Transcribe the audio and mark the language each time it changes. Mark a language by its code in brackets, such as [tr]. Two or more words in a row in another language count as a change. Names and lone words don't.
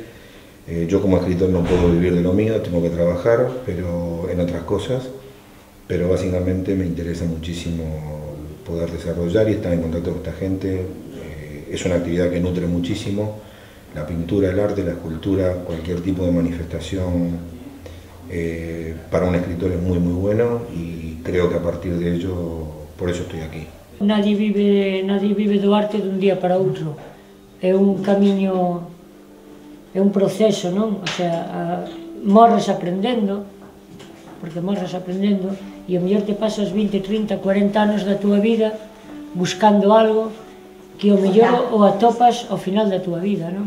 [es] Yo como escritor no puedo vivir de lo mío, tengo que trabajar pero en otras cosas, pero básicamente me interesa muchísimo poder desarrollar y estar en contacto con esta gente. Es una actividad que nutre muchísimo, la pintura, el arte, la escultura, cualquier tipo de manifestación para un escritor es muy bueno, y creo que a partir de ello, por eso estoy aquí. [gl] Nadie vive do arte dun día para outro, é un camiño, é un proceso, non? [es] O sea, [gl] morres aprendendo, porque morres aprendendo, e o mellor te pasas 20, 30, 40 anos da túa vida buscando algo que o mellor o atopas ao final da túa vida, non?